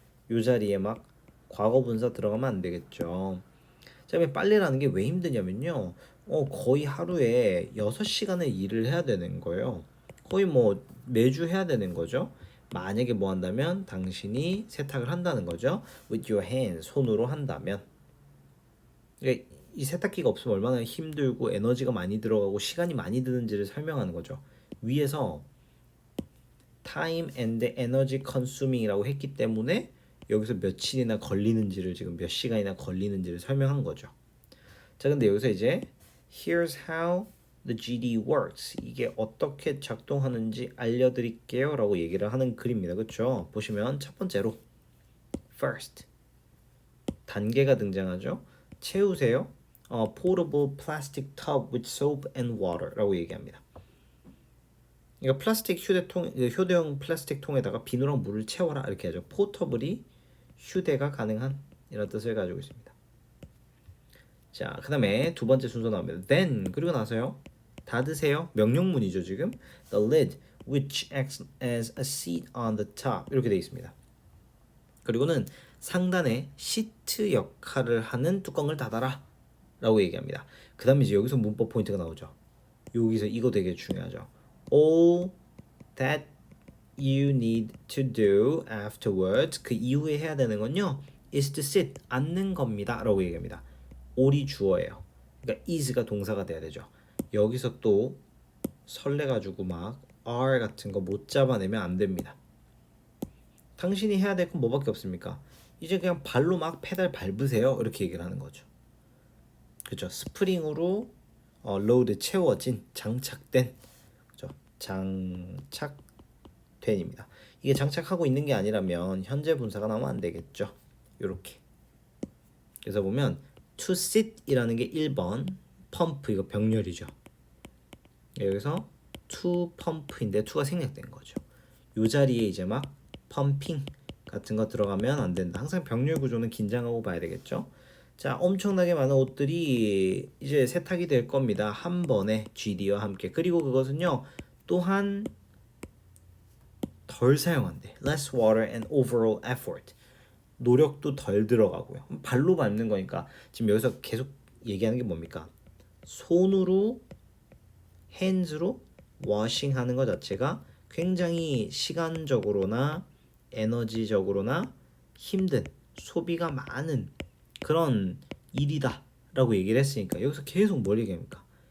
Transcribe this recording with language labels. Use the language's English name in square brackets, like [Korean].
[Korean] 이 자리에 막 과거 분사 들어가면 안 되겠죠. 그다음에 빨래라는 게 왜 힘드냐면요. 거의 하루에 6시간을 일을 해야 되는 거예요. 거의 뭐 매주 해야 되는 거죠. 만약에 뭐 한다면 당신이 세탁을 한다는 거죠. [English] With your hands, [Korean] 손으로 한다면. 그러니까 이 세탁기가 없으면 얼마나 힘들고 에너지가 많이 들어가고 시간이 많이 드는지를 설명하는 거죠. 위에서 [English] time and energy consuming [Korean] 이라고 했기 때문에 여기서 며칠이나 걸리는지를 지금 몇 시간이나 걸리는지를 설명한 거죠. 자, 근데 여기서 이제 [English] here's how the GD works. [Korean] 이게 어떻게 작동하는지 알려드릴게요 라고 얘기를 하는 글입니다. 그렇죠? 보시면 첫 번째로 first 단계가 등장하죠. 채우세요. [English] portable plastic tub with soap and water 라고 얘기합니다. [Korean] 그러니까 플라스틱 휴대용 플라스틱 통에다가 비누랑 물을 채워라 이렇게 하죠. 포터블이 휴대가 가능한 이런 뜻을 가지고 있습니다. 자, 그 다음에 두 번째 순서 나옵니다. Then 그리고 나서요. 닫으세요. 명령문이죠 지금. [English] The lid which acts as a seat on the top 이렇게 되어 있습니다. [Korean] 그리고는 상단에 시트 역할을 하는 뚜껑을 닫아라 라고 얘기합니다. 그 다음에 이제 여기서 문법 포인트가 나오죠. 여기서 이거 되게 중요하죠. [English] All that you need to do afterwards [Korean] 그 이후에 해야 되는 건요 [English] is to sit [Korean] 앉는 겁니다 라고 얘기합니다. all이 주어예요. 그러니까 is가 동사가 돼야 되죠. 여기서 또 설레가지고 막 are 같은 거 못 잡아내면 안 됩니다. 당신이 해야 될 건 뭐밖에 없습니까? 이제 그냥 발로 막 페달 밟으세요 이렇게 얘기를 하는 거죠. 그죠? 스프링으로 로드 채워진 장착된 장착된입니다. 이게 장착하고 있는 게 아니라면 현재 분사가 나오면 안 되겠죠. 요렇게. 그래서 보면 to sit이라는 게 1번, 펌프 이거 병렬이죠. 여기서 to pump인데 to가 생략된 거죠. 요 자리에 이제 막 펌핑 같은 거 들어가면 안 된다. 항상 병렬 구조는 긴장하고 봐야 되겠죠. 자, 엄청나게 많은 옷들이 이제 세탁이 될 겁니다. 한 번에 GD와 함께. 그리고 그것은요, 또한 덜 사용한대. [English] Less water and overall effort. [Korean] 노력도 덜 들어가고요. 발로 밟는 거니까 지금 여기서 계속 얘기하는 게 뭡니까? 손으로 hands로 washing하는 것 자체가 굉장히 시간적으로나 에너지적으로나 힘든 소비가 많은 그런 일이다 라고 얘기를 했으니까 여기서 계속 뭘 얘기합니까?